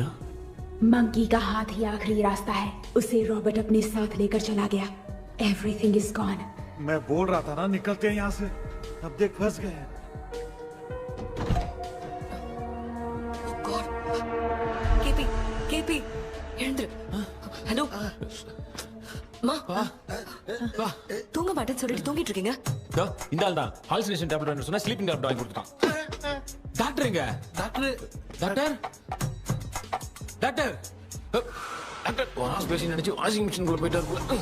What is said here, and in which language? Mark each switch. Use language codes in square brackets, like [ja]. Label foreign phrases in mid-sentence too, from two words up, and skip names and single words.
[hi] मंकी का हाथ ही आखिरी रास्ता है। उसे रॉबर्ट अपने साथ लेकर चला गया। [en] everything is gone. [hi] मैं बोल रहा था ना निकलते हैं यहाँ से। अब देख फंस गए हैं। [ta] केपी எழுந்துரு. ஹலோ மா தூங்க மாட்டேன்னு சொல்லிட்டு தூங்கிட்டு இருக்கீங்க. இந்த ஆள் தான் [en] hallucination tablet [ta] வேணும் சொன்னா [en] sleeping tablet [ta] வாங்கி கொடுத்துட்டான். டாக்டர் எங்க? டாக்டர் டாக்டர் டாக்டர் டாக்டர் [en] wash basin [ta] நினைச்சு [en] washing machine [ta] குள்ள போயிட்டாரு.